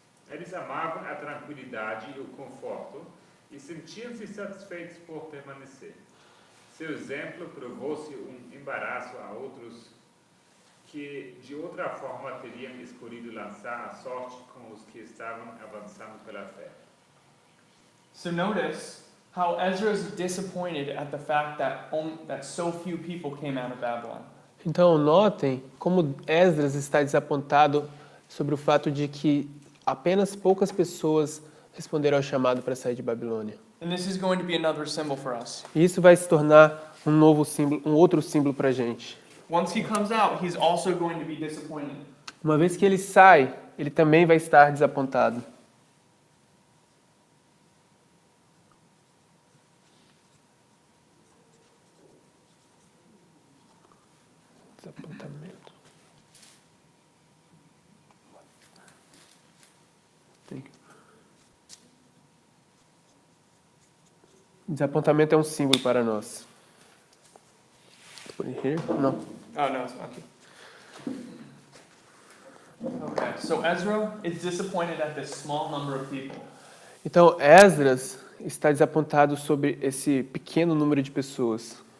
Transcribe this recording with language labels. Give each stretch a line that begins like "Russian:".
Portuguese: Eles amavam a tranquilidade e o conforto e sentiam-se satisfeitos por permanecer. Seu exemplo provou-se um embaraço a outros que de outra forma teriam escolhido lançar a sorte com os que estavam avançando pela fé.
English: So notice how Ezra is disappointed at the fact that so few people came out of Babylon.
Portuguese: Então, notem como Esdras está desapontado sobre o fato de que apenas poucas pessoas responderam ao chamado para sair de Babilônia.
English: And this is going to be another symbol for us.
Portuguese: E isso vai se tornar um novo símbolo, um outro símbolo para a gente.
English: Once he comes out, he's also going to be disappointed.
Portuguese: Uma vez que ele sai, ele também vai estar desapontado. Desapontamento. Desapontamento é um símbolo para nós.
English: Put it here?
Portuguese: Não.
English: Oh, no, it's okay. Okay, so Ezra is disappointed at this small number of people.
Portuguese: Então, Esdras está desapontado sobre esse pequeno número de pessoas.